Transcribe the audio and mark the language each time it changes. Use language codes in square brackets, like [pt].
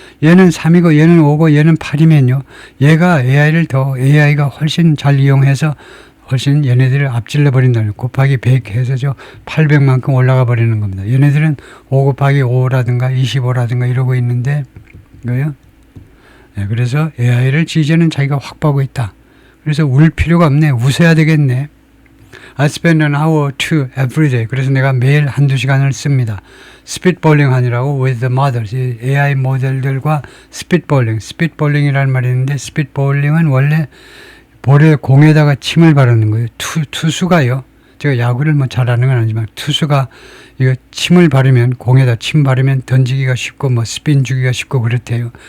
[ko] 얘는 3이고 얘는 5고 얘는 8이면요. 얘가 AI가 훨씬 잘 이용해서 훨씬 얘네들을 앞질러 버린다는 곱하기 100 해서죠. 800만큼 올라가 버리는 겁니다. 얘네들은 5 곱하기 5라든가 25라든가 이러고 있는데 이거요. 네, 그래서 AI를 이제는 자기가 확보하고 있다. 그래서 울 필요가 없네. 웃어야 되겠네. [en] I spend an hour or two every day. [ko] 그래서 내가 매일 한두 시간을 씁니다. 스피드볼링 하느라고 [en] with the models. [ko] AI 모델들과 스피드볼링. 스피드볼링이라는 말이 있는데 스피드볼링은 원래 볼에 공에다가 침을 바르는 거예요. 투수가요. 제가 야구를 뭐 잘하는 건 아니지만 투수가 이거 침을 바르면 공에다 침 바르면 던지기가 쉽고 뭐 스핀 주기가 쉽고 그렇대요.